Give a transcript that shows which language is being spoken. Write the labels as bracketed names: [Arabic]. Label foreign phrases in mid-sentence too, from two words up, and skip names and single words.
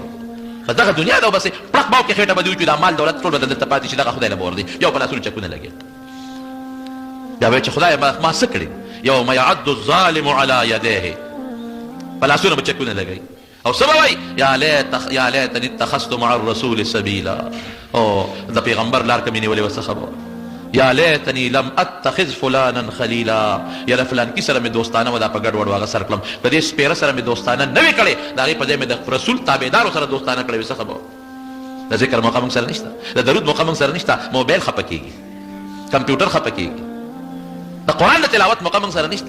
[Pashto] بس دغه دنیا ده. بس پړق باو کې خېټه به دې وچوي، دا مال دولت ټول به دلته پاتې شي، دغه خدای له به ورځي. یو په لاسونو چکونه لګېد، بیا به چې خدای ما څه کړي؟ [Arabic] یوم یعد الظالم علی یدیه، [Pashto] په لاسونو به چکونه لګوي او څه به وایي؟ [Arabic] یا لیتنی اتخذت مع الرسول سبیلا. [Pashto] او د پیغمبر لار که مې نیولې وه څه خبره؟ [Arabic] یا لیتنی لم اتخذ فلانا خلیلا، [Pashto] یاره فلان کی سره مې دوستانه و دا په ګډ وډ هغه سر کړم، په دې سپېره سره مې دوستانه نه وې کړې، د هغې په ځای مې د رسول تابعدارو سره دوستانه کړې وې، څه خبره؟ د ذکر موقع موږ سره نشته، د درود موقع موږ سره نشته، موبایل خفه کېږي، کمپیوټر خفه کېږي، د قرآن د تلاوت موقع موږ سره نشته.